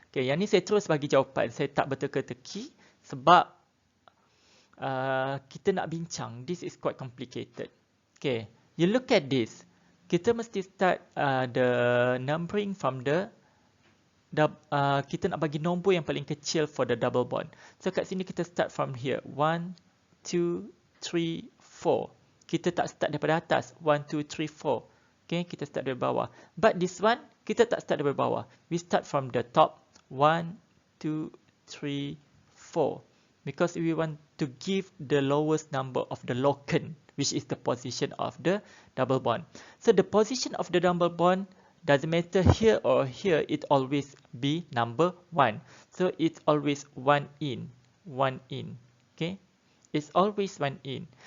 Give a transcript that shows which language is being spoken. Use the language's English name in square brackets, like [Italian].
[Malay] Okay, yang ni saya terus bagi jawapan. Saya tak berteka-teki sebab kita nak bincang. [English] This is quite complicated. Okay, you look at this. [Malay] Kita mesti [English] start the numbering from the [Malay] kita nak bagi nombor yang paling kecil [English] for the double bond. So [Malay] kat sini kita [English] start from here. 1, 2, 3, 4. [Malay] Kita tak start daripada atas. [English] 1, 2, 3, 4. [Malay] Okay, kita start dari bawah. [English] But this one, [Malay] kita tak start dari bawah. [English] We start from the top. 1, 2, 3, 4. Because we want to give the lowest number of the locant, which is the position of the double bond. So the position of the double bond doesn't matter here or here, it always be number 1. So it's always 1 in, 1 in. Okay, it's always 1 in.